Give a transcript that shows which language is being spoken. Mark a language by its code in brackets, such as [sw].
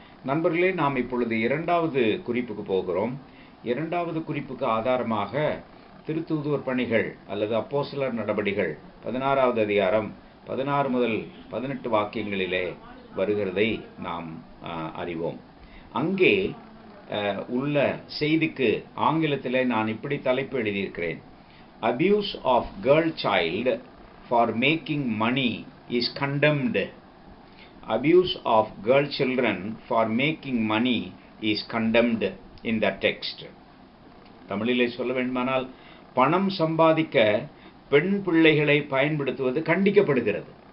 [ta] நண்பர்களே, நாம் இப்பொழுது இரண்டாவது குறிப்புக்கு போகிறோம். இரண்டாவது குறிப்புக்கு ஆதாரமாக திருத்தூதுவர் பணிகள் அல்லது அப்போஸ்தலர் நடபடிகள் 16வது அதிகாரம் 16 முதல் 18 வாக்கியங்களிலே வருகிறதை நாம் அறிவோம். அங்கே உள்ள செய்திக்கு ஆங்கிலத்திலே நான் இப்படி தலைப்பு எழுதியிருக்கிறேன்: [en] abuse of girl child for making money is condemned. Abuse of girl children for making money is condemned in that text. [ta] தமிழிலே சொல்ல வேண்டுமானால், பணம் சம்பாதிக்க பெண் பிள்ளைகளை பயன்படுத்துவது கண்டிக்கப்படுகிறது.